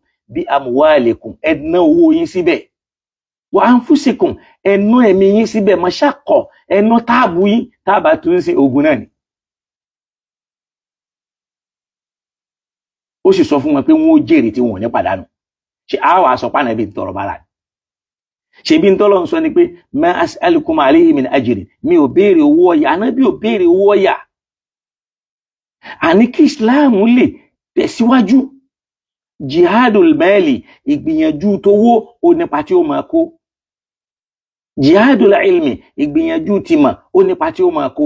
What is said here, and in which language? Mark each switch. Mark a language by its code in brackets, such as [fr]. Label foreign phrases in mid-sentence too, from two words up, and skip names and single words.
[ar] بأموالكم, [yo] ẹ ná owó yín síbẹ̀. [ar] وأنفسكم, [yo] ẹ ná ẹ̀mí yín síbẹ̀. Mashaqqa, ẹ ná táàbù yín, táàbà tún sí ogun náà ni. Ó sì sọ fún wọn pé wọ́n ó jèrè tí wọn ò ní pàdánù. Ṣé àwa sọ pé Ànábì ń tọrọ bára ni? Ṣé bí ń tọ́lọ́ ń sọ ni pé [ar] ما أسألكم عليه من أجر, [yo] mi ò béèrè owó ọ̀yà. Ànábì ò béèrè owó ọ̀yà. Àní kí Islam lè tẹ̀síwájú, [ar] جهاد المال, [yo] ìgbìyànjú tówó ó nípa tí ó máa kó. [ar] جهاد العلم, [yo] ìgbìyànjú tìmọ̀ ó nípa tí ó máa kó.